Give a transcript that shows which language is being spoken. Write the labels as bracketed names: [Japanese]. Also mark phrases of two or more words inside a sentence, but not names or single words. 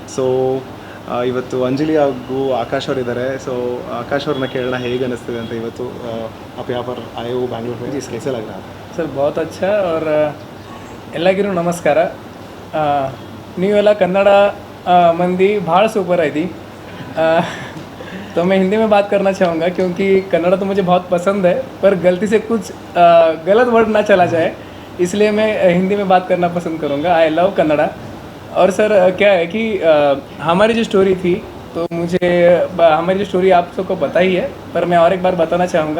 [Kannada] ಸೊ ಇವತ್ತು अंजलि ಹಾಗೂ आकाश ಅವರಿದ್ದಾರೆ. ಸೊ आकाश ಅವ್ರನ್ನ ಕೇಳೋಣ ಹೇಗೆ ಅನ್ನಿಸ್ತಿದೆ ಅಂತ ಇವತ್ತು. [Hindi] आप यहाँ पर आए हो बैंगलोर में, जी कैसे लग रहा है? [Kannada] ಸರ್ [Hindi] बहुत अच्छा और [Kannada] ಎಲ್ಲರಿಗೂ ನಮಸ್ಕಾರ. ನೀವೆಲ್ಲ ಕನ್ನಡ [Hindi] मंदी भाड़ सुपर आई थी, तो मैं हिंदी में बात करना चाहूँगा क्योंकि कन्नड़ा तो मुझे बहुत पसंद है, पर गलती से कुछ गलत वर्ड ना चला जाए, इसलिए मैं हिंदी में बात करना पसंद करूँगा. [English] I love Kannada. [Hindi] और सर क्या है कि हमारी जो स्टोरी थी, तो मुझे हमारी जो स्टोरी आप सबको पता ही है, पर मैं और एक बार बताना चाहूँगा.